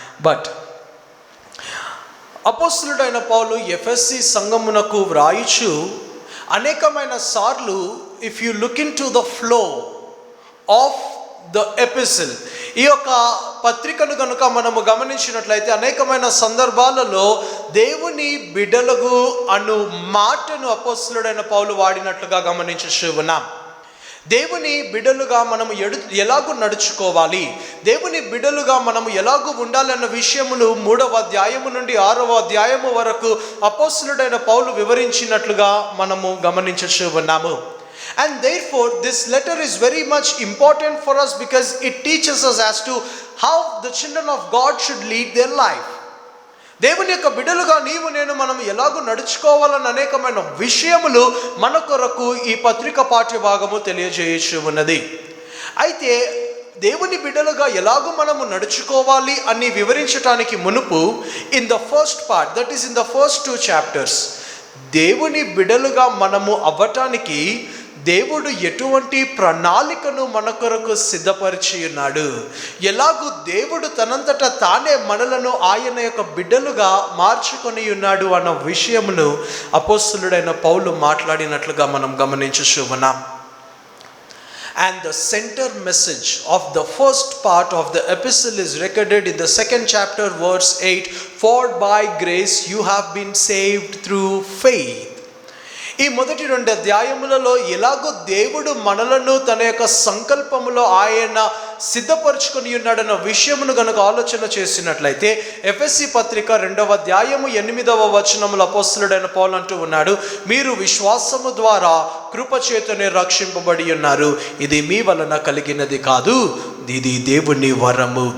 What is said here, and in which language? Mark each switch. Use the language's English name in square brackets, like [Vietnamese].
[Telugu] But అపోస్తలుడైన పౌలు ఎఫెసీ సంఘమునకు వ్రాయిచు అనేకమైన సార్లు, [English] if you look into the flow of the epistle, [Telugu] ఈ యొక్క పత్రికను కనుక మనము గమనించినట్లయితే అనేకమైన సందర్భాలలో దేవుని బిడ్డలకు అను మాటను అపోస్తలుడైన పౌలు వాడినట్లుగా గమనించు ఉన్నాం. దేవుని బిడ్డలుగా మనము ఎలాగూ నడుచుకోవాలి, దేవుని బిడ్డలుగా మనము ఎలాగూ ఉండాలన్న విషయములు 3వ అధ్యాయము నుండి 6వ అధ్యాయము వరకు అపోస్తలుడైన పౌలు వివరించినట్లుగా మనము గమనించచ్చు ఉన్నాము. [English] And therefore this letter is very much important for us because it teaches us as to how the children of God should lead their life. [Telugu] దేవుని యొక్క బిడ్డలుగా నీవు నేను మనం ఎలాగూ నడుచుకోవాలని అనేకమైన విషయములు మన కొరకు ఈ పత్రిక పాఠ్య భాగము తెలియజేయచ్చు ఉన్నది. అయితే దేవుని బిడ్డలుగా ఎలాగూ మనము నడుచుకోవాలి అని వివరించడానికి మునుపు [English] in the first part, that is in the first 2 chapters, [Telugu] దేవుని బిడ్డలుగా మనము అవ్వటానికి దేవుడు ఎటువంటి ప్రణాళికను మన కొరకు సిద్ధపరిచి ఉన్నాడు, ఎలాగూ దేవుడు తనంతట తానే మనలను ఆయన యొక్క బిడ్డలుగా మార్చుకొని ఉన్నాడు అన్న విషయమును అపోస్తలుడైన పౌలు మాట్లాడినట్లుగా మనం గమనించచ్చు ఉన్నాం. [English] And the center message of the first part of the epistle is recorded in the 2nd chapter verse 8, for by grace you have been saved through faith. [Telugu] ఈ మొదటి 2 అధ్యాయములలో ఎలాగో దేవుడు మనలను తన యొక్క సంకల్పములో ఆయన సిద్ధపరచుకొని ఉన్నాడన్న విషయమును గనుక ఆలోచన చేసినట్లయితే ఎఫెసీ పత్రిక 2వ అధ్యాయము 8వ వచనములో అపోస్తలుడైన పౌలు అంటూ ఉన్నాడు, మీరు విశ్వాసము ద్వారా కృపచేతనే రక్షింపబడి ఉన్నారు, ఇది మీ వలన కలిగినది కాదు, ఇది దేవుని వరము.